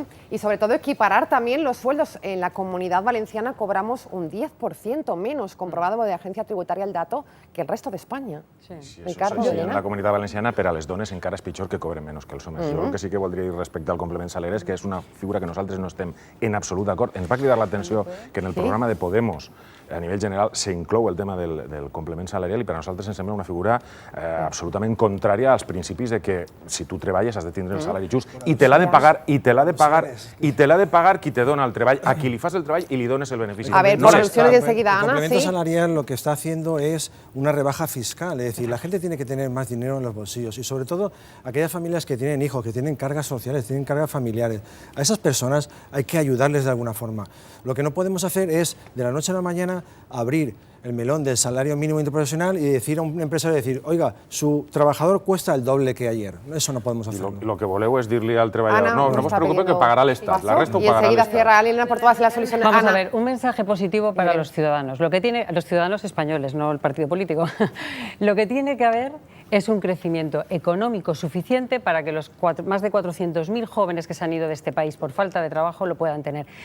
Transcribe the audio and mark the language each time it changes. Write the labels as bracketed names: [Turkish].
[Spanish] Y sobre todo equiparar también los sueldos. En la Comunidad Valenciana cobramos un 10% menos, comprobado de la Agencia Tributaria el dato, que el resto de España. Sí, Ricardo, [Catalan] sí, en la Comunitat Valenciana per a les dones encara és pitjor que cobren menys que els homes. Jo el que sí que voldria dir respecte al complement salari és que és una figura que nosaltres no estem en absolut d'acord. Ens va cridar l'atenció que en el programa de Podemos a nivell general s'inclou el tema del complement salarial i per a nosaltres ens sembla una figura absolutament contrària als principis de que si tu treballes has de tindre el salari just i te l'ha de pagar qui te dona el treball, a qui li fas el treball i li dones el benefici. [Spanish] A ver, por alusiones de enseguida, Ana. El complemento salarial lo que está haciendo es una rebaja fiscal, es decir, la gente tiene que tener más dinero en los bolsillos y sobre todo aquellas familias que tienen hijos, que tienen cargas sociales, tienen cargas familiares. A esas personas hay que ayudarles de alguna forma. Lo que no podemos hacer es de la noche a la mañana abrir el melón del salario mínimo interprofesional y decir a un empresario, oiga, su trabajador cuesta el doble que ayer. Eso no podemos hacerlo. [Catalan] Lo que voleu és dir-li al treballador, no vos preocupeu que pagarà l'Estat, la resta ho pagarà [Spanish] l'Estat. Y enseguida [Catalan] l'Estat. [Spanish] cierra Elena por todas las soluciones. Vamos Ana. a ver, un mensaje positivo para los ciudadanos. Lo que tiene, los ciudadanos españoles, no el partido político. Lo que tiene que haber es un crecimiento económico suficiente para que los más de 400.000 jóvenes que se han ido de este país por falta de trabajo lo puedan tener.